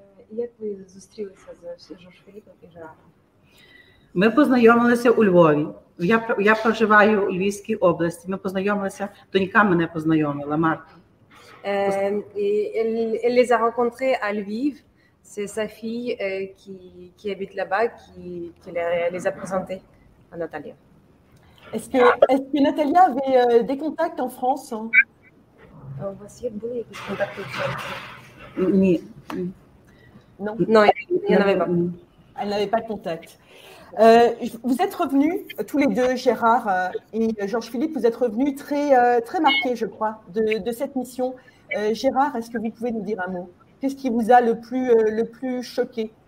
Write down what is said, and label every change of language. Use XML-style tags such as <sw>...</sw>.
<uk>Як ви зустрілися з Жорж Філіпом і Жераром? Ми познайомилися у Львові. Я проживаю у Львівській області. Ми познайомилися, донька мене познайомила, Марта.</uk> <fr>Elle les a rencontrés à Lviv. C'est sa fille qui habite là-bas qui les a présentés à Natalia. Est-ce que Natalia avait des contacts en France?</fr> <uk>У вас були якісь контакти в Франції? Ні.</uk> <fr>Non, Non, il n'y en avait pas. elle n'avait pas de contact. Vous êtes revenus, tous les deux, Gérard et Georges-Philippe, vous êtes revenus très marqués, je crois, de cette mission. Gérard, est-ce que vous pouvez nous dire un mot? Qu'est-ce qui vous a le plus choqué?</fr>